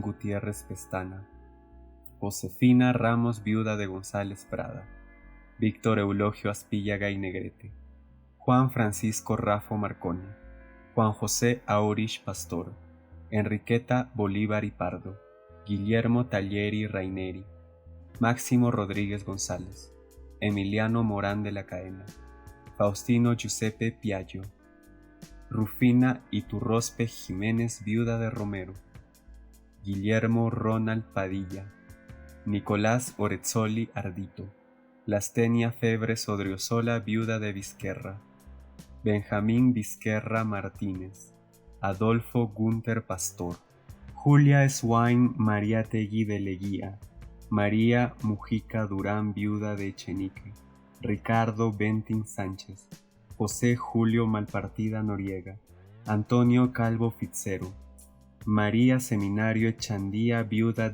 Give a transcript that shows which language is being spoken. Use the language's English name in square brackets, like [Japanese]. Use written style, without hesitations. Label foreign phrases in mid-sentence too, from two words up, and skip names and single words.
[Spanish] Gutiérrez Pestana, Josefina Ramos viuda de González Prada, Víctor Eulogio Aspíllaga y Negrete, Juan Francisco Rafo Marconi, Juan José Aurich Pastor, Enriqueta Bolívar y Pardo, Guillermo Tallieri Raineri, Máximo Rodríguez González, Emiliano Morán de la Caena, Faustino Giuseppe Piaggio, Rufina Iturrospe Jiménez viuda de Romero, Guillermo Ronald Padilla, Nicolás Orezzoli Ardito, Lastenia Febres Odriozola viuda de Vizquerra, Benjamín Vizquerra Martínez, Adolfo Gunter Pastor, Julia Swain Mariátegui de Leguía, María Mujica Durán viuda de Echenique, Ricardo Bentín Sánchez, José Julio Malpartida Noriega, Antonio Calvo Fitzero, María Seminario Echandía viuda